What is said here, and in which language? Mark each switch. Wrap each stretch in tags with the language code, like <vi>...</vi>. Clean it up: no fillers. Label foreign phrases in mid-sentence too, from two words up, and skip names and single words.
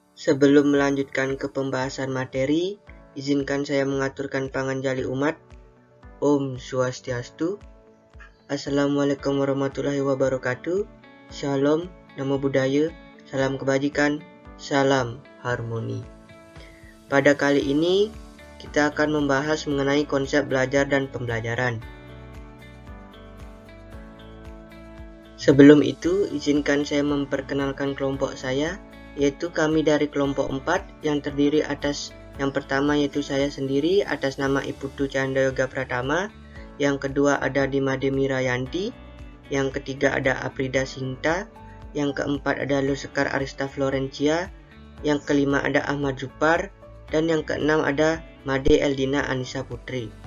<id>Sebelum melanjutkan ke pembahasan materi, izinkan saya mengaturkan panganjali umat.</id> <ban>Om Swastiastu.</ban> <ar>Assalamualaikum warahmatullahi wabarakatuh.</ar> <id>Shalom,</id> <pi>namo buddhaya,</pi> <id>salam kebajikan, salam harmoni. Pada kali ini, kita akan membahas mengenai konsep belajar dan pembelajaran. Sebelum itu, izinkan saya memperkenalkan kelompok saya, yaitu kami dari kelompok 4 yang terdiri atas yang pertama yaitu saya sendiri atas nama Iputu Cahanda Yoga Pratama, yang kedua ada Dimade Mirayanti, yang ketiga ada Aprida Sinta, yang keempat ada Lusekar Arista Florencia, yang kelima ada Ahmad Zupar, dan yang keenam ada Made Eldina Anissa Putri.</id>